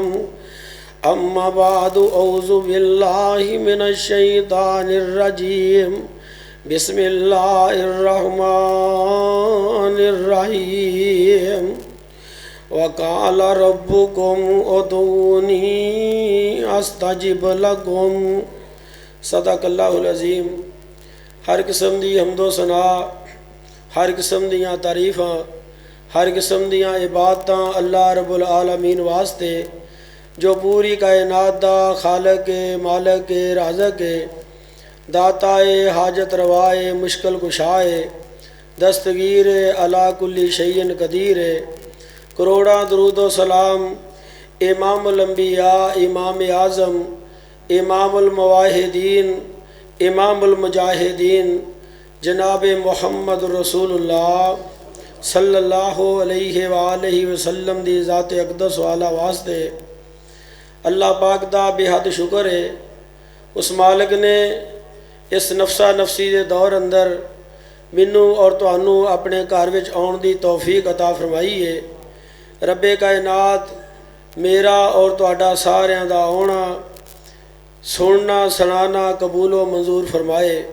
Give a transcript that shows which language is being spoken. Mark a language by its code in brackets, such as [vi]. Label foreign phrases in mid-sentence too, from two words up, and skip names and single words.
[ar] أما بعد أعوذ بالله من الشيطان الرجيم. بسم الله الرحمن الرحيم. وقال ربكم ادعوني أستجب لكم. صدق الله العظيم. [pa] ਹਰ ਕਿਸਮ ਦੀ ਹਮਦੋ ਸਨਾ, ਹਰ ਕਿਸਮ ਦੀਆਂ ਤਾਰੀਫ਼ਾਂ, ਹਰ ਕਿਸਮ ਦੀਆਂ ਇਬਾਦਤਾਂ [ar] الله رب العالمين [pa] ਵਾਸਤੇ ਜੋ ਪੂਰੀ ਕਾਇਨਾਤ ਦਾ ਖ਼ਾਲਿਕ ਮਾਲਿਕ ਰਾਜ਼ਿਕ ਦਾਤਾਏ ਹਾਜਤ ਰਵਾਏ ਮੁਸ਼ਕਿਲ ਕੁਸ਼ਾਏ ਦਸਤਗੀਰ [ar] على كل شيء قدير. [pa] ਕਰੋੜਾ ਦਰੂਦੋ ਸਲਾਮ [ar] إمام الأنبياء، إمام أعظم، إمام الموحدين، إمام المجاهدين [pa] ਜਨਾਬ ਮੁਹੰਮਦ ਰਸੂਲੁੱਲਾਹ [ar] صلى الله عليه وسلم [pa] ਦੀ ਜ਼ਾਤ ਅਕ਼ਦਸ ਵਾਲਾ ਵਾਸਤੇ ਅੱਲਾਹ ਪਾਕ ਦਾ ਬੇਹੱਦ ਸ਼ੁਕਰ ਹੈ। ਉਸ ਮਾਲਿਕ ਨੇ ਇਸ ਨਫ਼ਸਾ ਨਫ਼ਸੀ ਦੇ ਦੌਰ ਅੰਦਰ ਮੈਨੂੰ ਔਰ ਤੁਹਾਨੂੰ ਅਪਣੇ ਘਰ ਵਿਚ ਆਉਣ ਦੀ ਤੌਫ਼ੀਕ ਅਤਾ ਫ਼ਰਮਾਈ ਹੈ। ਰੱਬੇ ਕਾਇਨਾਤ ਮੇਰਾ ਔਰ ਤੁਹਾਡਾ ਸਾਰੀਆਂ ਦਾ ਆਉਣਾ ਸੁਣਨਾ ਸੁਣਾਨਾ ਕਬੂਲੋ ਮੰਜ਼ੂਰ ਫ਼ਰਮਾਏ।